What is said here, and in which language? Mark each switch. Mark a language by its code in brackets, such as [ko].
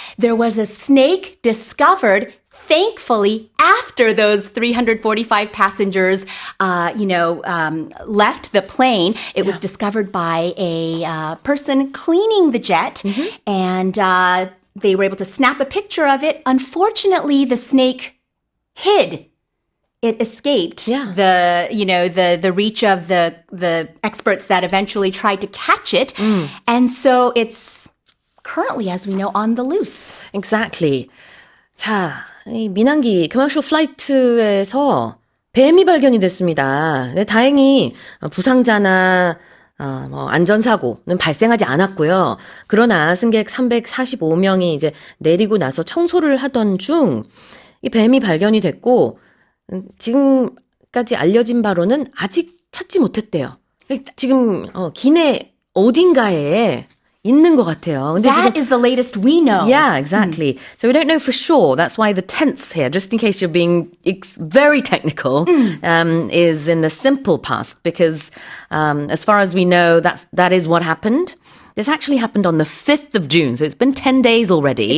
[en] There was a snake discovered thankfully, after those 345 passengers, left the plane, it was discovered by a person cleaning the jet, and they were able to snap a picture of it. Unfortunately, the snake hid. It escaped the reach of the experts that eventually tried to catch it, and so it's currently, as we know, on the loose. Exactly. [ko] 자, 이 민항기 커머셜 플라이트에서 뱀이 발견이 됐습니다. 네, 다행히 부상자나 안전사고는 발생하지 않았고요. 그러나 승객 345명이 이제 내리고 나서 청소를 하던 중 이 뱀이 발견이 됐고 지금까지 알려진 바로는 아직 찾지 못했대요. 지금 기내 어딘가에 있는 것 같아요. 근데 [en] That is the latest we know. Yeah, exactly. So we don't know for sure. That's why the tense here, just in case you're being very technical, is in the simple past because as far as we know, that is what happened. This actually happened on the 5th of June, so it's been 10 days already.